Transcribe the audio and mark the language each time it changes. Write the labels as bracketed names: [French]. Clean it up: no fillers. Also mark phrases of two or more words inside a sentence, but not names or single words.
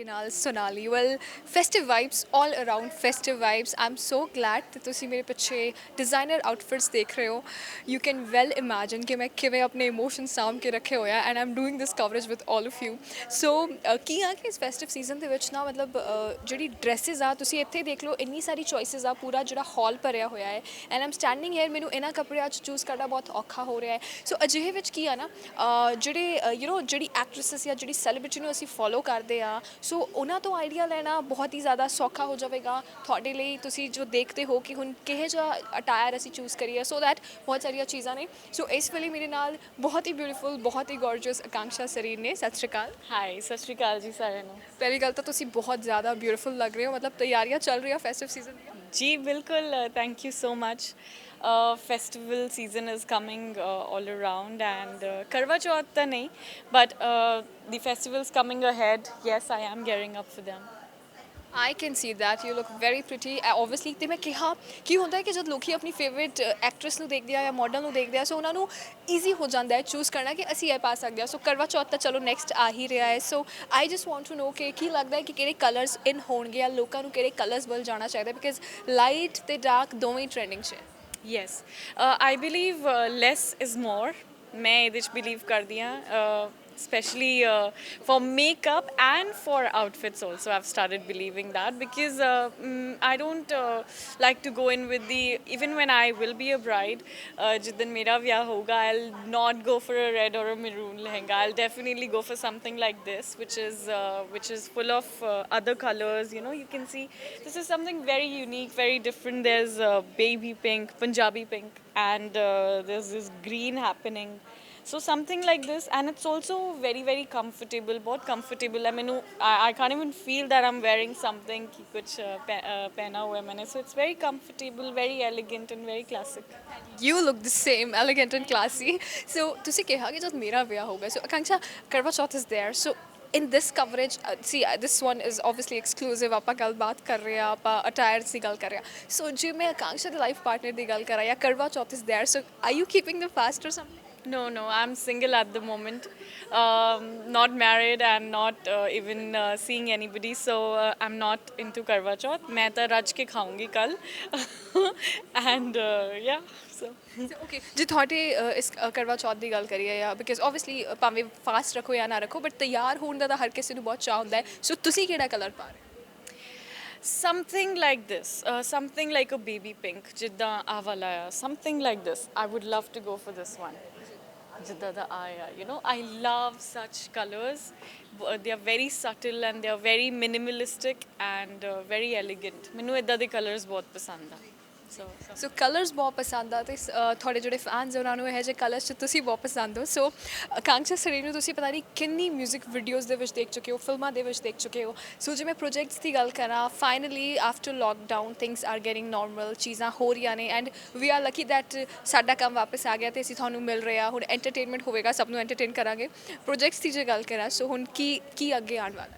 [English] Sonali. Well, festive vibes all around. Festive vibes. I'm so glad that [Punjabi] ਤੁਸੀਂ ਮੇਰੇ ਪਿੱਛੇ [English] designer outfits [Punjabi] ਦੇਖ ਰਹੇ ਹੋ. [English] You can well imagine [Punjabi] ਕਿ ਮੈਂ ਕਿਵੇਂ ਆਪਣੇ [English] emotions [Punjabi] ਸਾਂਭ ਕੇ ਰੱਖੇ ਹੋਇਆ [English] and I'm doing this coverage with all of you. [Punjabi] So ਕੀ ਆ ਕਿ ਇਸ [English] festive season [Punjabi] ਦੇ ਵਿੱਚ ਨਾ ਮਤਲਬ ਜਿਹੜੀ dresses ਆ ਤੁਸੀਂ ਇੱਥੇ ਦੇਖ ਲਓ ਇੰਨੀ ਸਾਰੀ choices ਆ ਪੂਰਾ ਜਿਹੜਾ ਹਾਲ ਭਰਿਆ ਹੋਇਆ ਹੈ [English] and I'm standing here [Punjabi] ਮੈਨੂੰ ਇਹਨਾਂ ਕੱਪੜਿਆਂ 'ਚ ਚੂਜ਼ ਕਰਨਾ ਬਹੁਤ ਔਖਾ ਹੋ ਰਿਹਾ ਹੈ. ਸੋ ਅਜਿਹੇ ਵਿੱਚ ਕੀ ਆ ਨਾ ਜਿਹੜੇ ਜਿਹੜੀ ਐਕਟ੍ਰੈਸਸ ਜਾਂ ਜਿਹੜੀ ਸੈਲੀਬ੍ਰਿਟੀ ਨੂੰ ਅਸੀਂ ਫੋਲੋ ਕਰਦੇ ਆ ਸੋ ਉਹਨਾਂ ਤੋਂ ਆਈਡੀਆ ਲੈਣਾ ਬਹੁਤ ਹੀ ਜ਼ਿਆਦਾ ਸੌਖਾ ਹੋ ਜਾਵੇਗਾ ਤੁਹਾਡੇ ਲਈ ਤੁਸੀਂ ਜੋ ਦੇਖਦੇ ਹੋ ਕਿ ਹੁਣ ਕਿਹੋ ਜਿਹਾ ਅਟਾਇਰ ਅਸੀਂ ਚੂਜ਼ ਕਰੀਏ [English] so that [Punjabi] ਬਹੁਤ ਸਾਰੀਆਂ ਚੀਜ਼ਾਂ ਨੇ ਸੋ ਇਸ ਵੇਲੇ ਮੇਰੇ ਨਾਲ ਬਹੁਤ ਹੀ ਬਿਊਟੀਫੁਲ ਬਹੁਤ ਹੀ ਗੋਰਜੀਅਸ ਆਕਾਂक्षा ਸਰੀਰ ਨੇ ਸਤਿ ਸ਼੍ਰੀ ਅਕਾਲ ਹਾਈ ਸਤਿ ਸ਼੍ਰੀ ਅਕਾਲ ਜੀ ਸਾਰਿਆਂ ਨੂੰ ਪਹਿਲੀ ਗੱਲ ਤਾਂ ਤੁਸੀਂ ਬਹੁਤ ਜ਼ਿਆਦਾ ਬਿਊਟੀਫੁਲ ਲੱਗ ਰਹੇ ਹੋ ਮਤਲਬ ਤਿਆਰੀਆਂ ਚੱਲ ਰਹੀਆਂ [English] festive season [Punjabi] ਦੀਆਂ ਜੀ ਬਿਲਕੁਲ [English] thank you so much festival season is coming all around and [Punjabi] ਕਰਵਾ ਚੌਥ ਤਾਂ ਨਹੀਂ [English] ਬਟ the festivals coming ahead, yes, I am gearing up for them. I can see that you look very pretty. [Punjabi] Obviously ਤੇ ਮੈਂ ਕਿਹਾ ਕੀ ਹੁੰਦਾ ਹੈ ਕਿ ਜਦ ਲੋਕੀ ਆਪਣੀ [English] favourite actress [Punjabi] ਨੂੰ ਦੇਖਦੇ ਆ ਜਾਂ ਮਾਡਲ ਨੂੰ ਦੇਖਦੇ ਆ ਸੋ ਉਹਨਾਂ ਨੂੰ ਈਜ਼ੀ ਹੋ ਜਾਂਦਾ ਹੈ ਚੂਜ਼ ਕਰਨਾ ਕਿ ਅਸੀਂ ਇਹ ਪਾ ਸਕਦੇ ਆ ਸੋ ਕਰਵਾ ਚੌਥ ਤਾਂ ਚਲੋ ਨੈਕਸਟ ਆ ਹੀ ਰਿਹਾ ਹੈ [English] so I just want to know [Punjabi] ਕਿ ਕੀ ਲੱਗਦਾ ਹੈ ਕਿ ਕਿਹੜੇ [English] colours in [Punjabi] ਹੋਣਗੇ ਜਾਂ ਲੋਕਾਂ ਨੂੰ ਕਿਹੜੇ ਕਲਰਸ ਵੱਲ ਜਾਣਾ ਚਾਹੀਦਾ [English] because light [Punjabi] ਤੇ ਡਾਰਕ ਦੋਵੇਂ ਟ੍ਰੈਂਡਿੰਗ 'ਚ ਹੈ [English] Yes, I believe less is more. [Punjabi] ਮੈਂ ਇਹਦੇ 'ਚ ਬਿਲੀਵ ਕਰਦੀ ਹਾਂ [English] especially for makeup and for outfits also I've started believing that because I don't like to go in with the even when I will be a bride [Punjabi] ਜਿੱਦਿਨ ਮੇਰਾ ਵਿਆਹ ਹੋਗਾ [English] I'll not go for a red or a maroon lehenga I'll definitely go for something like this which is full of other colors you know you can see this is something very unique very different there's baby pink Punjabi pink and there's this green happening so something like this and it's also very very comfortable [Hindi] बहुत comfortable है मैंने [English] I can't even feel that I'm wearing something [Hindi] कि कुछ पहना हुआ है मैंने [English] so it's very comfortable very elegant and very classic You look the same, elegant and classy. [Punjabi] So ਤੁਸੀਂ ਕਿਹਾ ਕਿ ਜਦ ਮੇਰਾ ਵਿਆਹ ਹੋਗਾ ਸੋ ਆਕਾਂक्षा ਕਰਵਾ ਚੌਥ [English] is there so in this coverage see this one is obviously exclusive [Punjabi] ਆਪਾਂ ਗੱਲਬਾਤ ਕਰ ਰਹੇ ਆ ਆਪਾਂ ਅਟਾਇਰਸ ਦੀ ਗੱਲ ਕਰ ਰਹੇ ਆ ਸੋ ਜੇ ਮੈਂ ਆਕਾਂक्षा ਦੇ [English] life partner [Punjabi] ਦੀ ਗੱਲ ਕਰਾਂ ਜਾਂ ਕਰਵਾ ਚੌਥ [English] is there so are you keeping the fast or something No, I'm single at the moment. Not married and not even seeing anybody. So I'm not into Karwa Chauth. [Hindi] मैं तो रज के खाऊंगी कल. [English] And yeah, so. [Punjabi] ਓਕੇ ਜੇ ਤੁਹਾਡੇ ਇਸ ਕਰਵਾ ਚੌਥ ਦੀ ਗੱਲ ਕਰੀਏ ਜਾਂ [English] because obviously [Punjabi] ਭਾਵੇਂ ਫਾਸਟ ਰੱਖੋ ਜਾਂ ਨਾ ਰੱਖੋ ਬਟ ਤਿਆਰ ਹੋਣ ਦਾ ਤਾਂ ਹਰ ਕਿਸੇ ਨੂੰ ਬਹੁਤ ਚਾਅ ਹੁੰਦਾ ਹੈ ਸੋ ਤੁਸੀਂ ਕਿਹੜਾ ਕਲਰ ਪਾ ਰਹੇ ਹੋ [English] Something like this, something like a baby pink, [Punjabi] ਜਿੱਦਾਂ ਆਹ ਵਾਲਾ ਹੈ, [English] something like this. I would love to go for this one. [Punjabi] ਜਿੱਦਾਂ ਦਾ ਆਇਆ, [English] you know, I love such colors. They are very subtle and they are very minimalistic and very elegant. [Punjabi] ਮੈਨੂੰ ਇੱਦਾਂ ਦੇ colors ਬਹੁਤ ਪਸੰਦ ਆ. ਸੋ ਕਲਰਸ ਬਹੁਤ ਪਸੰਦ ਆ ਤੇ ਤੁਹਾਡੇ ਜਿਹੜੇ ਫੈਨਸ ਉਹਨਾਂ ਨੂੰ ਇਹੋ ਜਿਹੇ ਕਲਰਸ 'ਚ ਤੁਸੀਂ ਬਹੁਤ ਪਸੰਦ ਹੋ ਸੋ ਆਕਾਂक्षा ਸਰੀਰ ਨੂੰ ਤੁਸੀਂ ਪਤਾ ਨਹੀਂ ਕਿੰਨੀ [English] music videos [Punjabi] ਦੇ ਵਿੱਚ ਦੇਖ ਚੁੱਕੇ ਹੋ ਫਿਲਮਾਂ ਦੇ ਵਿੱਚ ਦੇਖ ਚੁੱਕੇ ਹੋ ਸੋ ਜੇ ਮੈਂ ਪ੍ਰੋਜੈਕਟਸ ਦੀ ਗੱਲ ਕਰਾਂ [English] finally after lockdown things are getting normal [Punjabi] ਚੀਜ਼ਾਂ ਹੋ ਰਹੀਆਂ ਨੇ [English] and we are lucky that [Punjabi] ਸਾਡਾ ਕੰਮ ਵਾਪਸ ਆ ਗਿਆ ਤੇ ਅਸੀਂ ਤੁਹਾਨੂੰ ਮਿਲ ਰਹੇ ਆ ਹੁਣ ਐਂਟਰਟੇਨਮੈਂਟ ਹੋਵੇਗਾ ਸਭ ਨੂੰ ਐਂਟਰਟੇਨ ਕਰਾਂਗੇ ਪ੍ਰੋਜੈਕਟਸ ਦੀ ਜੇ ਗੱਲ ਕਰਾਂ ਸੋ ਹੁਣ ਕੀ ਅੱਗੇ ਆਉਣ ਵਾਲਾ